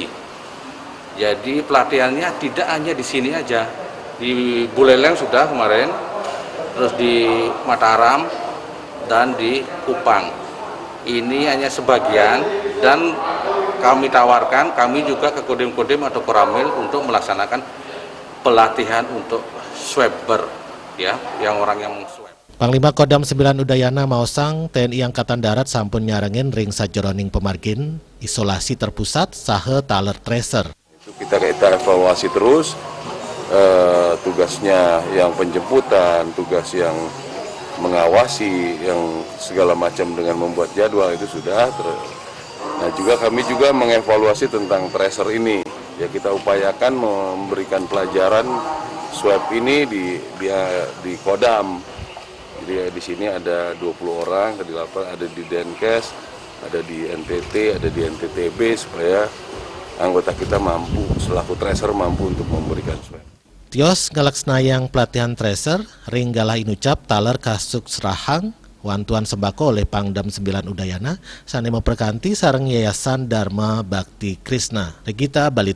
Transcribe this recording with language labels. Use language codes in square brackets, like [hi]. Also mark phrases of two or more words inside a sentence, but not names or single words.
[id] Jadi pelatihannya tidak hanya di sini aja, di Buleleng sudah kemarin, terus di Mataram dan di Kupang. Ini hanya sebagian dan kami tawarkan, kami juga ke Kodim-Kodim atau Koramil untuk melaksanakan pelatihan untuk swabber, ya, yang orang yang swab. [ban] Panglima Kodam 9 Udayana Maosang TNI Angkatan Darat sampun nyarengin ring sajeroning pemargin [id] isolasi terpusat [ban] saha taler tracer. [id] Kita evaluasi terus tugasnya yang penjemputan, tugas yang mengawasi, yang segala macam dengan membuat jadwal itu sudah. Nah juga kami juga mengevaluasi tentang tracer ini. Ya kita upayakan memberikan pelajaran swab ini di Kodam. Jadi di sini ada 20 orang, ada di Denkes, ada di NTT, ada di NTTB supaya anggota kita mampu selaku tracer mampu untuk memberikan swab. [ban] Tios ngalaksnayang pelatihan tracer, ring galah inucap taler kasuk serahang, wantuan sembako oleh Pangdam 9 Udayana, sane memperkanti sareng Yayasan Dharma Bakti Krishna. Regita Bali.